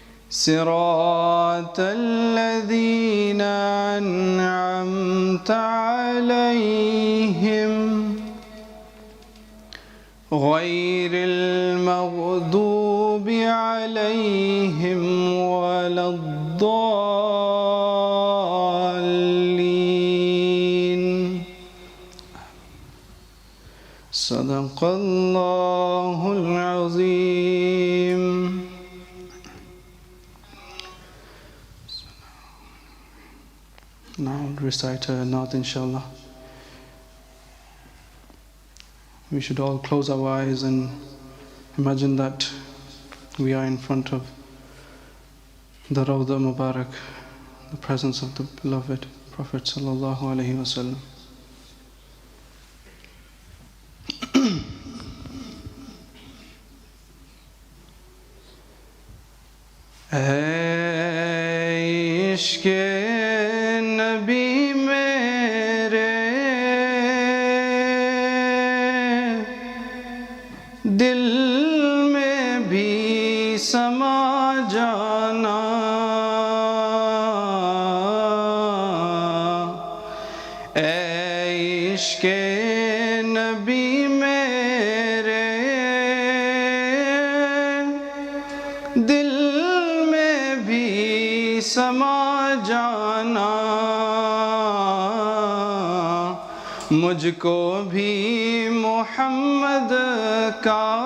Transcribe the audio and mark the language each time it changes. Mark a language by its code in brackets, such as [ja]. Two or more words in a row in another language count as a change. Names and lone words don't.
[ar] صراط الذين أنعمت عليهم غير المغضوب عليهم ولا الضالين. صدق الله العظيم. [en] Now recite a naat, inshallah. We should all close our eyes and imagine that we are in front of the Rawda Mubarak, the presence of the beloved Prophet [ar] صلى الله عليه وسلم. [ur] عشقِ نبی میرے دل میں بھی سما جانا، عشقِ نبی میرے dil سما جانا, مجھ کو بھی محمد کا